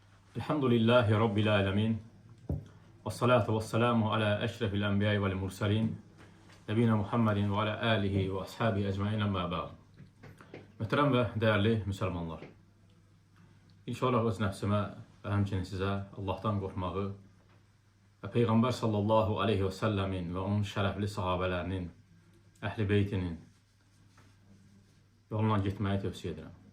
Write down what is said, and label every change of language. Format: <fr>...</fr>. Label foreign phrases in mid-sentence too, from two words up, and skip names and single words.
<ar>الحمد لله رب العالمين. والصلاة والسلام على أشرف الأنبياء والمرسلين. نبينا محمد وعلى آله وأصحابه أجمعين أما بعد.</ar> <az>Möhtərəm və dəyərli müsəlmanlar. İlk olaraq öz nəfsimə və həmçinin sizə Allahdan qorxmağı və Peyğəmbər</az> <ar>صلى الله عليه وسلم</ar> <az>və onun şərəfli sahabələrinin, əhl-i beytinin yolundan getməyi tövsiyə edirəm.</az>